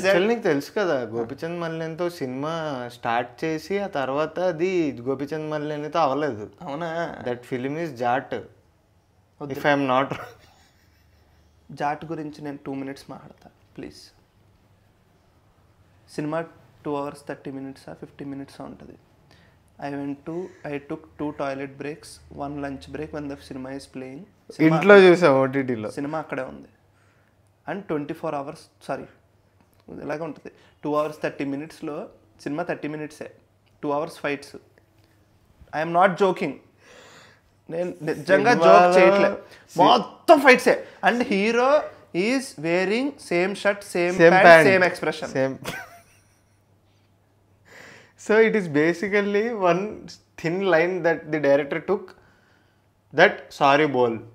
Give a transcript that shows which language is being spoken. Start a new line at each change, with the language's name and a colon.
Telugu: నీకు తెలుసు కదా గోపిచంద్ మలినేనితో సినిమా స్టార్ట్ చేసి ఆ తర్వాత అది గోపిచంద్ మలినేనితో అవ్వలేదు. అవునా?
English: That film is Jaat if I'm not.
Telugu: Jat గురించి నేను 2 minutes మాట్లాడతా please.
English: cinema 2 hours 30 minutes 50 minutes
Telugu: ఉంటుంది.
English: I took 2 toilet breaks, 1 lunch break when the cinema is playing.
Telugu: ఇంట్లో చూసాం ఓటీటీలో. సినిమా అక్కడే ఉంది. అండ్ 24 hours ఇలాగే ఉంటుంది.
English: 2 hours 30 minutesలో cinema 30 minutes, 2 hours fights. I'm not joking,
Telugu: నేను నిజంగా జోక్ చేయట్లే, మొత్తం ఫైట్సే.
English: And hero is wearing same shirt, same pant, same expression. So it is basically one thin line that the director took, that
Hindi: sorry bol.